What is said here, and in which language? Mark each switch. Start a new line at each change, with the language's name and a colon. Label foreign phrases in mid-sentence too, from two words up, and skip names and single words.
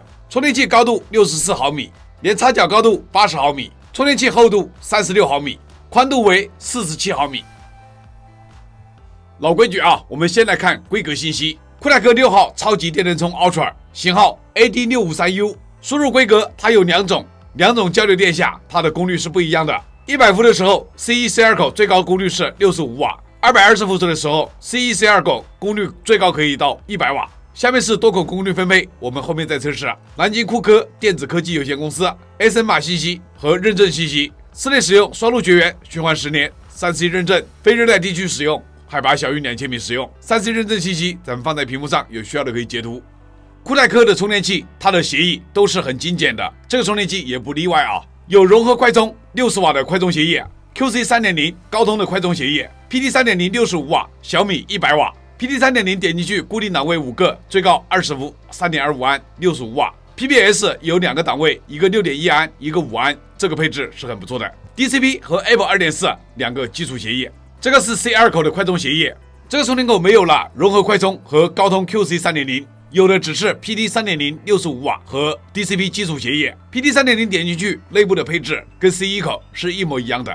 Chinese: 充電器高度64毫米，連插腳高度80毫米，充電器厚度36毫米，寬度為47毫米。老規矩啊，我們先來看規格信息。酷派克6號超級電能充 Ultra 型號 AD653U， 輸入規格它有兩種交流電下它的功率是不一樣的。100伏的時候 C1、C2 口最高功率是65瓦，220伏的时候 C1、C2 口功率最高可以到100瓦。下面是多口功率分配，我們後面再測試。南京酷科電子科技有限公司 SN 碼信息和認證信息，室內使用雙路絕缘，循環10年，3C 認證，非熱带地區使用，海拔小於2000米使用。3C 認證信息咱們放在屏幕上，有需要的可以截圖。酷派克的充電器，它的協議都是很精簡的，這個充電器也不例外啊。有融合快充60瓦的快充協議 ，QC 3.0 高通的快充協議 ，PD 3.0 65瓦，小米100瓦 ，PD 3.0 點進去固定檔位5個，最高20伏，3.25安，65瓦。PPS 有2個檔位，一個6.1安，一個5安，這個配置是很不錯的。DCP 和 Apple 2.4 2個基礎協議。這個是 C2 口的快充協議，這個充電口沒有了融合快充和高通 QC 3.0， 有的只是 PD 3.0 65瓦和 DCP 基礎協議。PD 3.0 點進去，內部的配置跟 C1 口是一模一樣的。